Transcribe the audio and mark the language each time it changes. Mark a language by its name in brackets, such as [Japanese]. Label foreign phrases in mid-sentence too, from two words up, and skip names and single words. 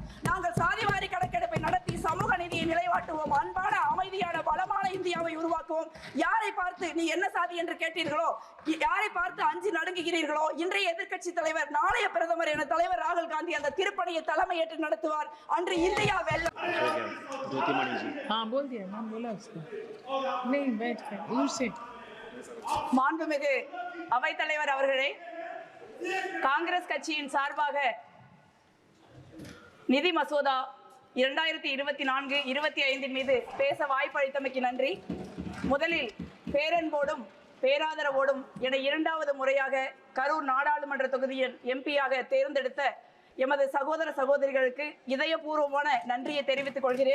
[Tamil] நாங்கள் சாதிவாரி கணக்கெடுப்பை நடத்தி சமூக நீதியை நிலைவாட்டுவோம். அன்பான, அமைதியான, பலமான இந்தியாவை உருவாக்குவோம். யாரை பார்த்து நீ என்ன சாதி என்று கேட்டீர்களோ, யாரை பார்த்து அஞ்சு நடுங்குகிறீர்களோ, இன்றைய எதிர்க்கட்சி தலைவர், நாளைய பிரதமர் என தலைவர் ராகுல் காந்தி அந்த திருப்பணியை தலைமையேற்று நடத்துவார். அன்று இந்தியா வெல்லும். [Hindi] ज्योतिमणि जी, हाँ बोल दिया, नाम बोला उसको। नहीं बैठ कर दूर से। [Tamil] மாண்புமிகு அவைத்தலைவர் அவர்களே, காங்கிரஸ் கட்சியின் சார்பாக நிதி மசோதா 2024-25 மீது பேச வாய்ப்பளித்தமைக்கு நன்றி. முதலில் பேரன்போடும் பேராதரவோடும் என இரண்டாவது முறையாக கரூர் நாடாளுமன்ற தொகுதியின் எம்பியாக தேர்ந்தெடுத்த எமது சகோதர சகோதரிகளுக்கு இதயபூர்வமான நன்றியை தெரிவித்துக் கொள்கிறேன்.